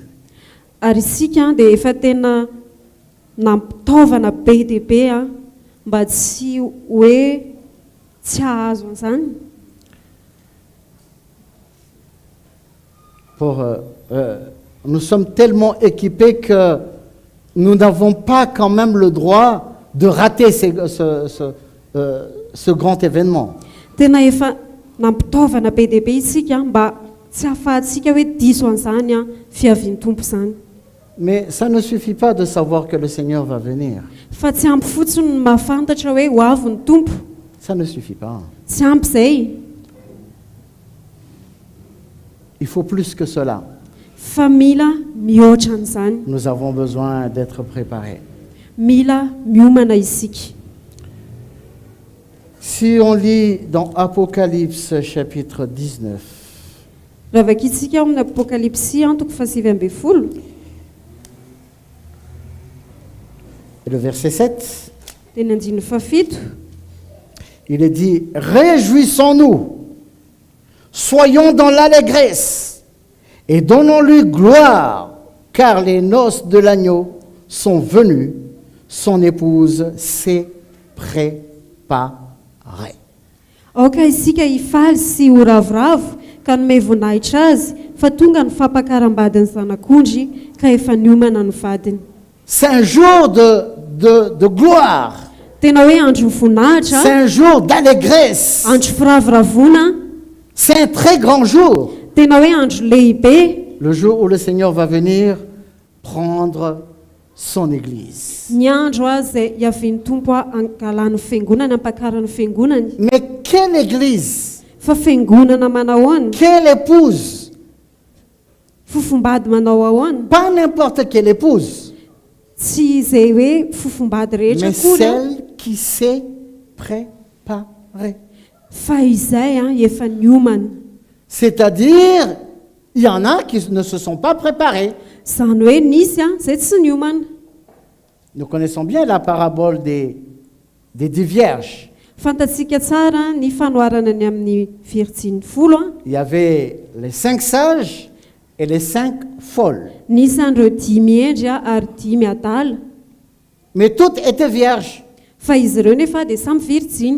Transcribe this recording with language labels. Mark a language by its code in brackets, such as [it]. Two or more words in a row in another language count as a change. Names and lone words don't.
[mg] Ary isika dia efa tena nampitaovana be dia be mba tsy hoe tsy hahazo an'izany. [fr] Nous sommes tellement équipés que nous n'avons pas quand même le droit de rater ce grand événement. [mg] Tena efa nampitaovana be dia be isika mba tsy hahafahantsika hoe diso an'izany fiavian'ny tompo izany. [fr] Mais ça ne suffit pas de savoir que le Seigneur va venir. [mg] Fa tsy ampy fotsiny ny mahafantatra hoe ho avy ny tompo. [fr] Ça ne suffit pas. [mg] Tsy ampy izay. [fr] Il faut plus que cela. [mg] Fa mila mihoatra an'izany. [fr] Nous avons besoin d'être préparés. [mg] Mila miomana isika. [fr] Si on lit dans Apocalypse chapitre 19, [mg] Raha vakitsika amin'ny Apokalipsy toko 7. [fr] et le verset 7, [mg] Teny andiny 7. [fr] il est dit « Réjouissons-nous, soyons dans l'allégresse et donnons-lui gloire, car les noces de l'agneau sont venues, son épouse s'est préparée. » [mg] Aoka isika hifaly sy ho ravoravo ka nomey voninahitra azy fa tonga ny fampakaram-badiny zanak'ondry ka efa niomana ny vadiny. [fr] C'est un jour de gloire, [mg] Tena hoe andro voninahitra, [fr] c'est un jour d'allégresse, [mg] andro firavoravona, [fr] c'est un très grand jour. [mg] tena hoe andro lehibe, [fr] Le jour où le Seigneur va venir prendre son Église. [mg] ny andro izay hiavian'ny tompo angalany fiangonana, ampakarany fiangonany. [fr] Mais quelle Église? [mg] Fa fiangonana manao ahoana? [fr] Quelle épouse? [mg] Fofombady manao ahoana? [fr] Pas n'importe quelle épouse, [mg] Tsy izay hoe fofombady rehetra [fr] mais [mg] koa, [fr] celle qui s'est préparée. [mg] fa izay efa niomana. [fr] C'est-à-dire, il y en a qui ne se sont pas préparés. [mg] Zany hoe nisy izay tsy niomana. [fr] Nous connaissons bien la parabole des 10 vierges. [mg] Fantatsika tsara ny fanoharana ny amin'ny fihetsiny 10. [fr] Il y avait les 5 sages et les 5 folles. [mg] Nisy andreo 10 miendry ary 10 adala. [fr] Mais toutes étaient vierges. [mg] Fa izy ireo nefa dia samy virjiny.